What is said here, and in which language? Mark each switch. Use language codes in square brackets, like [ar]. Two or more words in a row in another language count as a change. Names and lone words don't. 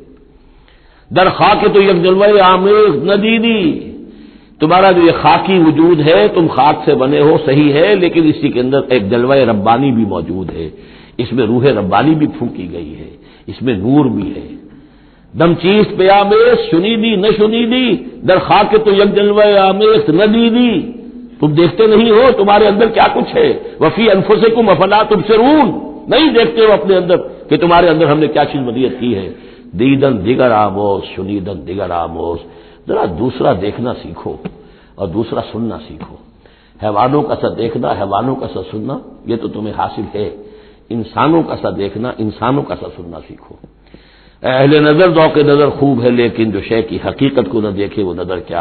[fa] در خاک تو یک جلوہ آمیز ندیدی، [ur] تمہارا جو یہ خاکی وجود ہے تم خاک سے بنے ہو صحیح ہے، لیکن اسی کے اندر ایک جلوہ ربانی بھی موجود ہے، اس میں روح ربانی بھی پھونکی گئی ہے، اس میں نور بھی ہے۔ [fa] دم چیز پہ آمیز، شنیدی نہ شنیدی، در خاک تو یک جلوہ آمیز ندیدی، [ur] تم دیکھتے نہیں ہو تمہارے اندر کیا کچھ ہے، [ar] وفی انفسکم افلا تبصرون، [ur] نہیں دیکھتے ہو اپنے اندر کہ تمہارے اندر ہم نے کیا چیز مدیت کی ہے۔ [fa] دیدن دیگر آموز، شنیدن دیگر آموز، [ur] ذرا دوسرا دیکھنا سیکھو اور دوسرا سننا سیکھو۔ حیوانوں کا سا دیکھنا، حیوانوں کا سا سننا یہ تو تمہیں حاصل ہے، انسانوں کا سا دیکھنا، انسانوں کا سا سننا سیکھو۔ اہل نظر ذوق نظر خوب ہے، لیکن جو شے کی حقیقت کو نہ دیکھے وہ نظر کیا۔